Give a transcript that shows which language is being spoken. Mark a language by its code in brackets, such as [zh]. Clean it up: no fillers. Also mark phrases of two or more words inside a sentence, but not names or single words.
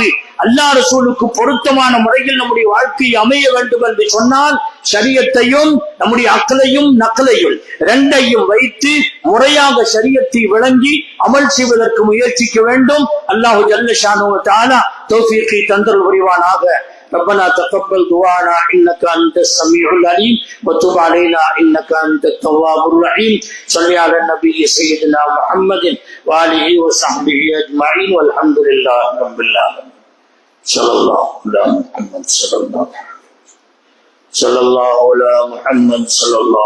[ta] அல்லாஹ் ரசூலுக்கு பொருத்தமான முறையில் நம்முடைய வாழ்க்கை அமைய வேண்டும் என்று சொன்னால் ஷரியத்தையும் நம்முடைய அக்கலையும் நக்கலையும் 2ஐயும் வைத்து முறையாக ஷரியத்தை விளங்கி அமல் செய்வதற்கு முயற்சிக்க வேண்டும். [ar] الله جل شأنه وتعالى [ta] தௌஃபீகை தந்தருள் புரிவானாக. [ar] ربنا تقبل دعانا انك انت السميع العليم وتب علينا انك انت التواب الرحيم. صل على النبي سيدنا محمد واله وصحبه اجمعين والحمد لله رب العالمين. صلى الله على محمد صلى الله على محمد صلى الله